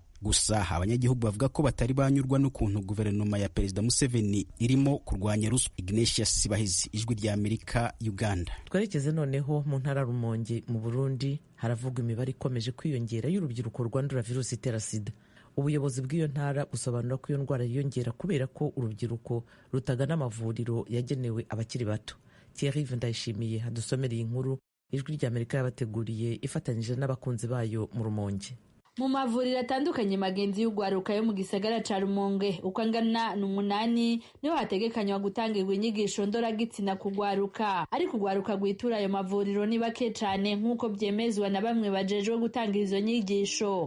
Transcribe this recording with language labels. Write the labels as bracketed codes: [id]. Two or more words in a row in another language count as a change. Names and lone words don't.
[rw] Gusa abanyagihugu bavuga ko batari banyurwa n'ukuntu guverinoma ya Perezida Museveni irimo kurwanya ruswa. Ignatius Sibahizi, Ijwi rya Amerika, Uganda. Twerekeze noneho mu ntara Rumonge mu Burundi, haravugwa imibare ikomeje kwiyongera y'urubyiruko rwandura virusi itera sida. Ubuyobozi bw'iyo ntara busobanura ko iyo ndwara yiyongera kubera ko urubyiruko rutagana amavuriro yagenewe abakiri bato. Thierry Ndayishimiye hadusomereye inkuru ijwi ry'Amerika yabateguriye ifatanyije n'abakunzi bayo mu Rumonge. [rn] Mu mavuriro atandukanye magenzi y'ugwaruka yo mu gisagara ca Rumonge uko angana n'8 niho hategekanywa gutangirwa inyigisho ndoragitsina kugwaruka, ariko ugwaruka gwitura ayo mavuriro ni bake cane nk'uko vyemezwa na bamwe bajejwe gutanga izo nyigisho.